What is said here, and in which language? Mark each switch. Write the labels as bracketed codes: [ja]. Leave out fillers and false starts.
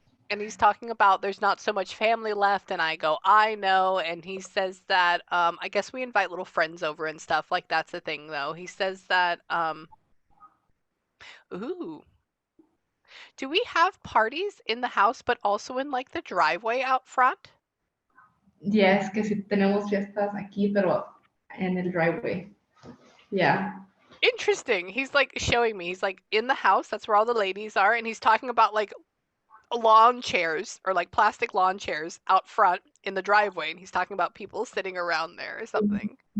[en] And he's talking about there's not so much family left, and I go, I know. And he says that I guess we invite little friends over and stuff. Like that's the thing, though. He says that ooh, do we have parties in the house, but also in like the driveway out front? Yes, [es] que sí tenemos fiestas aquí, pero en el driveway. [en] Yeah. Interesting. He's like showing me. He's like in the house. That's where all the ladies are, and he's talking about like lawn chairs or like plastic lawn chairs out front in the driveway, and he's talking about people sitting around there or something.